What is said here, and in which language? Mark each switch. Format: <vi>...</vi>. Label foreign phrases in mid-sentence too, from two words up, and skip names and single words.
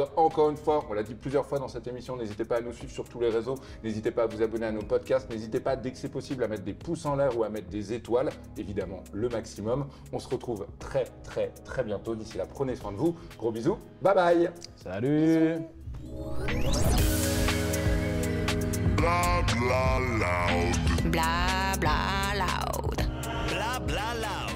<fr>Encore une fois, on l'a dit plusieurs fois dans cette émission, n'hésitez pas à nous suivre sur tous les réseaux, n'hésitez pas à vous abonner à nos podcasts, n'hésitez pas dès que c'est possible à mettre des pouces en l'air ou à mettre des étoiles, évidemment le maximum. On se retrouve très bientôt. D'ici là, prenez soin de vous. Gros bisous,</fr> <en>bye bye.</en> <fr>Salut. Bisous. Bla bla loud. Bla bla loud. Bla bla loud.</fr>